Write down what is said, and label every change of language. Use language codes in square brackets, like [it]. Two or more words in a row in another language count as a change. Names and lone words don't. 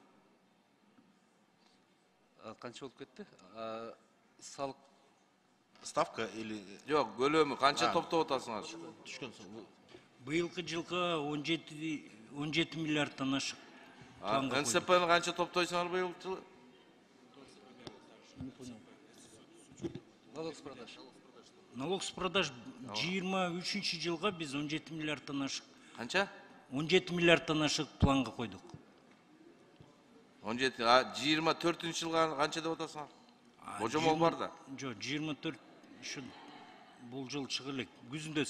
[ky] Канча болуп кетти? Салык [ru] Ставка или... [ky] Жок, көлөмү канча топтоп атасыңар? Түшкөн соң. Быйылкы жылга 17 миллиардтан ашык. НСПны канча топтойсуңар быйыл жылы? [ru] налог с продаж. Налог с продаж [ky] 23 жылга биз 17 миллиардтан ашык. Канча? 17 миллиардтан ашык планга койдук. 17, 24 жылга канча деп атасыңар? Божомол бар да. Жок, 24 бул жыл чыгы элек. Күзүндө.